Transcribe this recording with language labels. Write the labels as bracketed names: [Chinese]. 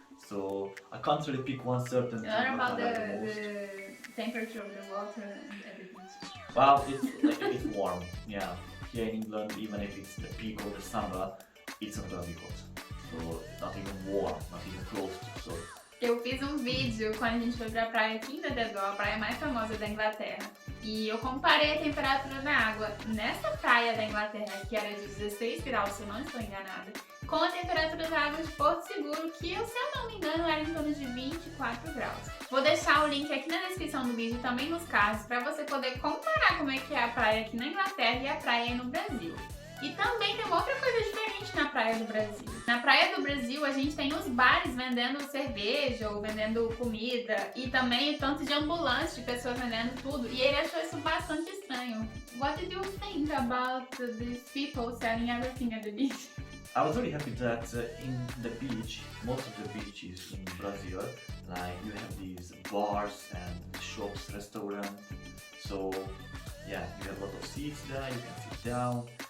[English] So I can't really pick one certain thing Learn what about I like the most. the temperature of the water and everything. Well, it's warm, yeah. Here in England, even if it's the peak of the summer, it's not gonna be hot. So not even warm, not even close to. So [Portuguese] Eu fiz um vídeo quando a gente foi pra praia aqui em Dededó, a praia mais famosa da Inglaterra. E eu comparei a temperatura da água nessa praia da Inglaterra, que era de 16 graus, se eu não estou enganada, com a temperatura da água de Porto Seguro, que, se eu não me engano, era em torno de 24 graus. Vou deixar o link aqui na descrição do vídeo, também nos cards, para você poder comparar como é que é a praia aqui na Inglaterra e a praia aí no Brasil. E também tem uma outra coisa diferente na praia do Brasil. Na praia do Brasil, a gente tem os bares vendendo cerveja ou vendendo comida e também o tanto de ambulantes de pessoas vendendo tudo. E ele achou isso bastante estranho. [English] What did you think about these people selling everything at the beach? I was really happy that in the beach, most of the beaches in Brazil, like you have these bars and shops, restaurants. So yeah, you have a lot of seats there, you can sit down.